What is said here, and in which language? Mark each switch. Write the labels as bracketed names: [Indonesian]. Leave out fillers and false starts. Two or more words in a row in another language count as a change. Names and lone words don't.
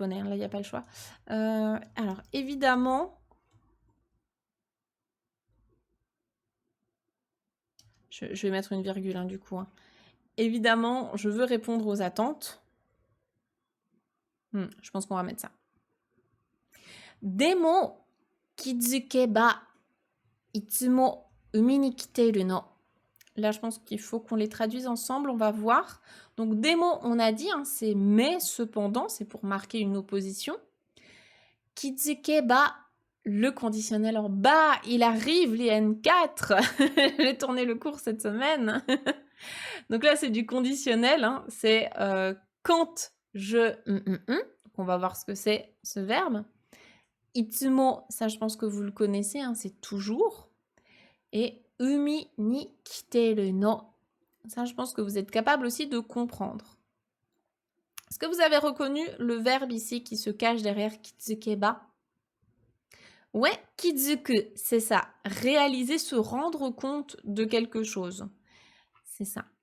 [French] Hein. Là, il n'y a pas le choix. Alors, évidemment... Je vais mettre une virgule, hein, du coup. Hein. Évidemment, je veux répondre aux attentes. Je pense qu'on va mettre ça. [Japanese] でも気づけばいつも海に来てるの. [French] Là, je pense qu'il faut qu'on les traduise ensemble. On va voir. Donc, démo, on a dit, hein, c'est mais, cependant, c'est pour marquer une opposition. Kizukeba, le conditionnel en bas, il arrive, les N4. J'ai tourné le cours cette semaine. Donc là, c'est du conditionnel. Hein. C'est quand je... Donc, on va voir ce que c'est, ce verbe. Itsumo, ça, je pense que vous le connaissez, hein, c'est toujours. [Japanese] Et 海に来てるの. [French] Ça, je pense que vous êtes capable aussi de comprendre. Est-ce que vous avez reconnu le verbe ici qui se cache derrière kizukeba? Ouais, kizuku, c'est ça. Réaliser, se rendre compte de quelque chose. C'est ça.